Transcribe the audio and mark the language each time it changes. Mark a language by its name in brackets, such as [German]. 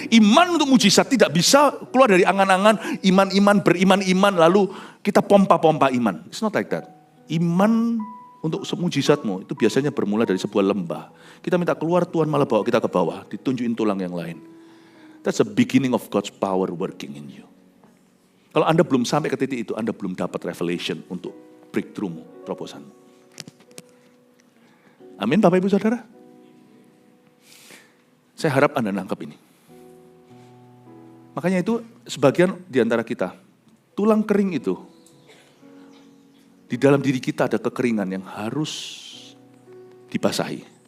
[Indonesian] Iman untuk mujizat tidak bisa keluar dari angan-angan iman-iman, beriman-iman lalu kita pompa-pompa iman. [English] It's not like that. [Indonesian] Iman untuk mujizatmu itu biasanya bermula dari sebuah lembah. Kita minta keluar, Tuhan malah bawa kita ke bawah, ditunjukin tulang yang lain. [English] That's the beginning of God's power working in you. [Indonesian] Kalau Anda belum sampai ke titik itu, Anda belum dapat revelation untuk breakthrough-mu, terobosanmu. Amin Bapak Ibu Saudara. Saya harap Anda nangkep ini. Makanya itu sebagian di antara kita, tulang kering itu, di dalam diri kita ada kekeringan yang harus dibasahi.